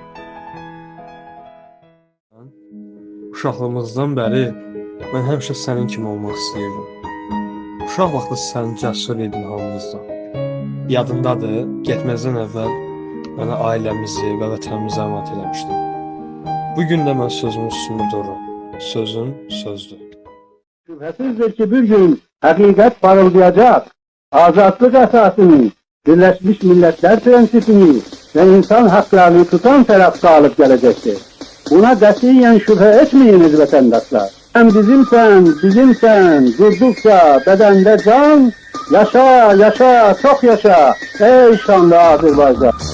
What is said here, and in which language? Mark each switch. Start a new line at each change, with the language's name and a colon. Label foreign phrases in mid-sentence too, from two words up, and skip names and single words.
Azerbaijani: Uşaqlığımızdan bəri mən həmişə sənin kimi olmaq istəyirdim. Uşaq vaxtı sən cəsur idin hamımızdan. Yadındadır, getməzdən əvvəl mənə ailəmizi və vətənimizi əmanət eləmişdin. Bugün də mən sözümün üstündə dururum. Sözün sözdür.
Turkish: Şüphesizdir ki bir gün hakikat parıldayacak. Azadlık esasını, Birleşmiş Milletler prensipini ve insan haklarını tutan taraf sağlık gelecektir. Buna katiyen şüphe etmeyiniz vatandaşlar. Sen bizimsen, durdukça bedende can, yaşa, yaşa, çok yaşa, ey şanlı Azerbaycan.